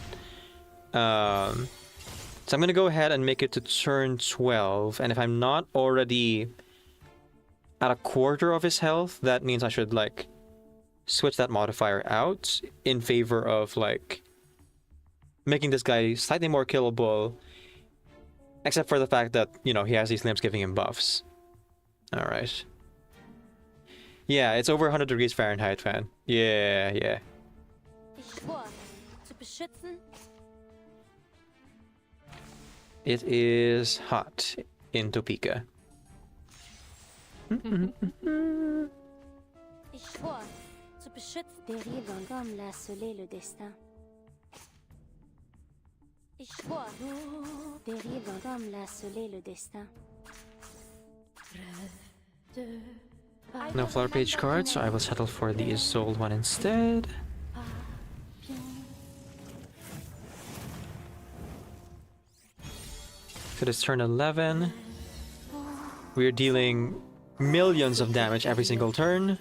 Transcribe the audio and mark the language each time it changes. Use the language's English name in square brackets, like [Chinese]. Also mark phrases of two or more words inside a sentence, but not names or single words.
[English] So I'm gonna go ahead and make it to turn 12, and if I'm not already at a quarter of his health, that means I should like switch that modifier out in favor of like making this guy slightly more killable, except for the fact that, you know, he has these limbs giving him buffs. All right. Yeah, it's over 100 degrees Fahrenheit, fan. Yeah, yeah. [German] Ich schwor, zu beschützen. [English] It is hot in Topeka. [German] Ich schwor, zu beschützen. [French] Dérive comme la soleil le destin. [German] Ich schwor, [French] dérive comme la soleil le destin. [English] No floor page cards, so I will settle for the Isolde one instead. So this turn 11. We're dealing millions of damage every single turn.